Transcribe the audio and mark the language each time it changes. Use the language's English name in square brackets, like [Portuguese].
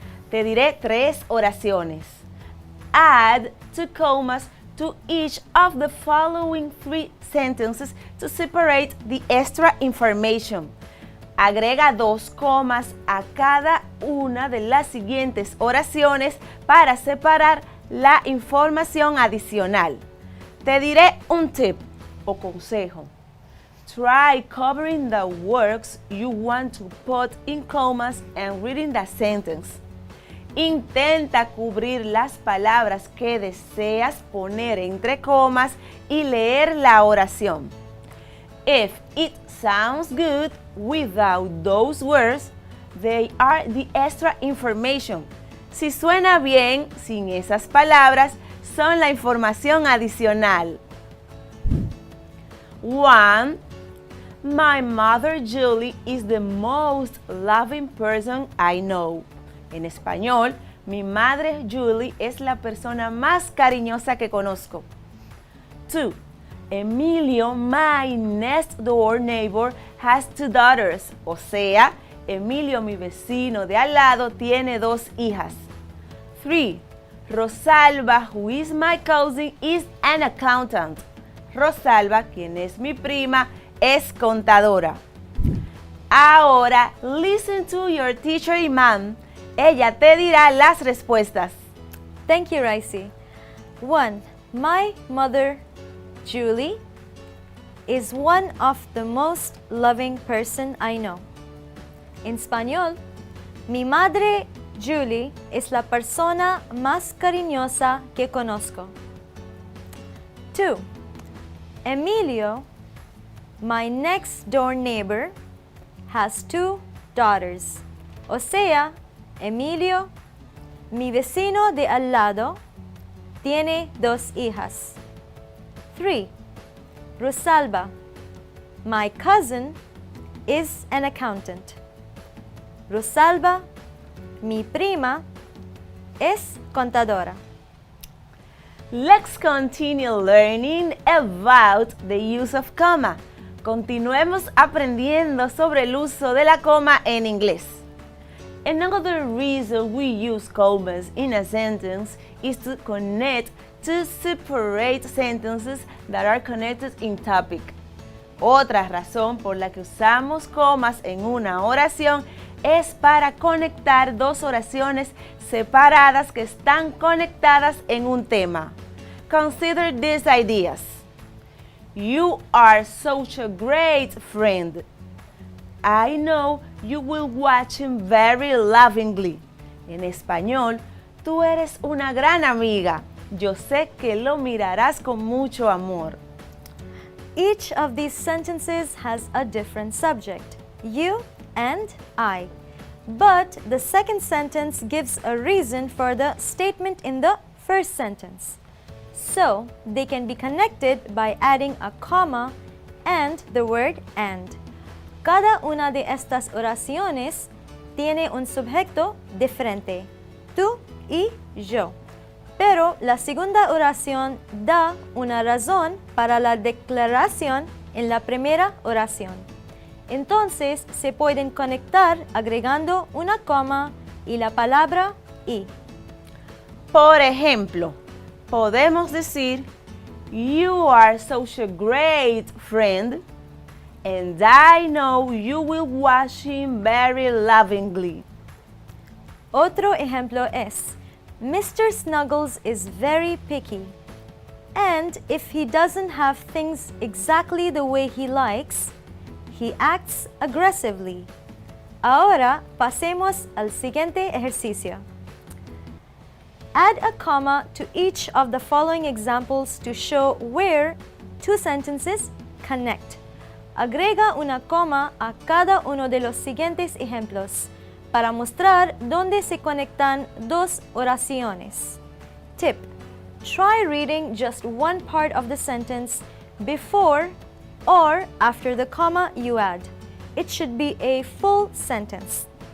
[Spanish] Te diré 3 oraciones. [English] Add 2 commas to each of the following 3 sentences to separate the extra information. [Spanish] Agrega 2 comas a cada una de las siguientes oraciones para separar la información adicional. Te diré un tip. o consejo. [English] Try covering the words you want to put in commas and reading the sentence. [Spanish] Intenta cubrir las palabras que deseas poner entre comas y leer la oración. [English] If it sounds good without those words, they are the extra information. [Spanish] Si suena bien sin esas palabras, son la información adicional. [English] 1. My mother Julie is the most loving person I know. [Spanish] En español, mi madre Julie es la persona más cariñosa que conozco. [English] 2. Emilio, my next door neighbor, has 2 daughters. [Spanish] O sea, Emilio, mi vecino de al lado, tiene 2 hijas. [English] 3. Rosalba, who is my cousin, is an accountant. [Spanish] Rosalba, quien es mi prima, es contadora. Ahora, [English] listen to your teacher Iman. [Spanish] Ella te dirá las respuestas. [English] Thank you, Raisi. 1. My mother, Julie, is one of the most loving person I know. [Spanish] En español, mi madre, Julie, es la persona más cariñosa que conozco. [English] 2. Emilio, my next door neighbor, has 2 daughters. [Spanish] O sea, Emilio, mi vecino de al lado, tiene 2 hijas. [English] 3. Rosalba, my cousin, is an accountant. [Spanish] Rosalba, mi prima, es contadora. [English] Let's continue learning about the use of comma. [Spanish] Continuemos aprendiendo sobre el uso de la coma en inglés. [English] Another reason we use commas in a sentence is to connect two separate sentences that are connected in topic. [Spanish] Otra razón por la que usamos comas en una oración es para conectar 2 oraciones separadas que están conectadas en un tema. [English] Consider these ideas. You are such a great friend. I know you will watch him very lovingly. [Spanish] En español, tú eres una gran amiga. Yo sé que lo mirarás con mucho amor. [English] Each of these sentences has a different subject, you and I. But the second sentence gives a reason for the statement in the first sentence. So, they can be connected by adding a comma and the word and. [Spanish] Cada una de estas oraciones tiene un sujeto diferente, tú y yo. Pero la segunda oración da una razón para la declaración en la primera oración. Entonces se pueden conectar agregando una coma y la palabra y. Por ejemplo, podemos decir, [English] you are such a great friend, and I know you will watch him very lovingly. [Spanish] Otro ejemplo es, Mr. [English] Snuggles is very picky, and if he doesn't have things exactly the way he likes, he acts aggressively. [Spanish] Ahora pasemos al siguiente ejercicio. [English] Add a comma to each of the following examples to show where 2 sentences connect. [Spanish] Agrega una coma a cada uno de los siguientes ejemplos para mostrar dónde se conectan 2 oraciones. [English] Tip: try reading just one part of the sentence before or after the comma you add. It should be a full sentence.